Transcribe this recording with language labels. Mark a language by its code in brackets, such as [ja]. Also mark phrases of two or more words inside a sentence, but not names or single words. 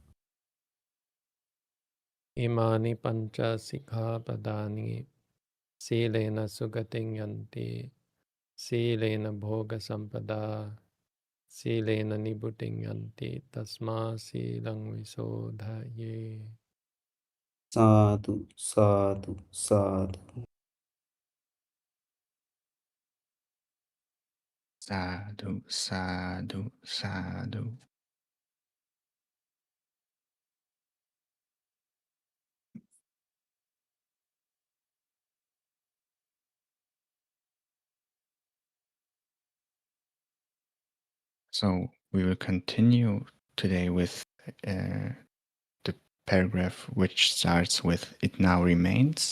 [pi] Imani Pancha Sikkhapadani Silena Sugating Yanti Silena Bhoga Sampada Silena Nibuting Yanti Tasma Silang Visodhaye. Sadhu, sadhu, sadhu. Sadhu, sadhu, sadhu. [en] So we will continue today with the paragraph which starts with "It now remains."